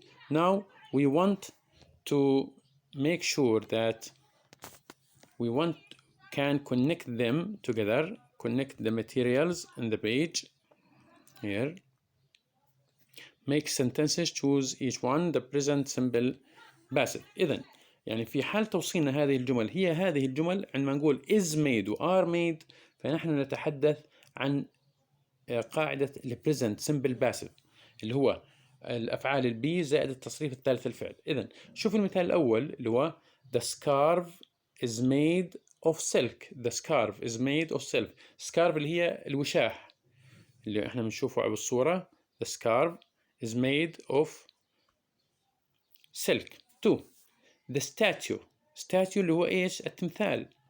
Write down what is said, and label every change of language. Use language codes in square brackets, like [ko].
[en] Now we want to make sure that can connect them together, connect the materials in the page here. Make sentences, choose each one. The present simple passive. [ar] إذن يعني في حال توصيلنا هذه الجمل هي هذه الجمل عندما نقول is made و are made فنحن نتحدث عن قاعدة [en] present simple passive [ar] اللي هو الأفعال البي زائد التصريف الثالث الفعل. إذن شوف المثال الأول اللي هو [en] the scarf is made of silk. The scarf is made of silk. [ar] scarf اللي هي الوشاح اللي احنا بنشوفه على الصورة. [en] The scarf is made of silk. 2. The statue [ar] اللي هو ايش؟ التمثال.